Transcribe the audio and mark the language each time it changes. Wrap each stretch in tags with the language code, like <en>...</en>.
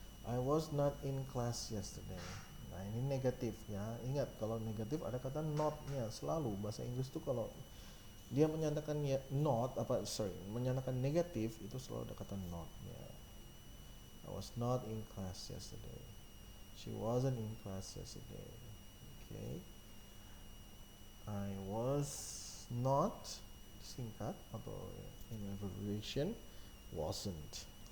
<en>I was not in class yesterday.</en> <id>Nah, ini negatif ya. Ingat kalau negatif ada kata not-nya selalu. Bahasa Inggris tuh kalau dia menyatakan ya not menyatakan negatif itu selalu ada kata not-nya.</id> <en>I was not in class yesterday. She wasn't in class yesterday. Okay. I was not</en> <id>singkat atau</id> <en>in abbreviation wasn't.</en>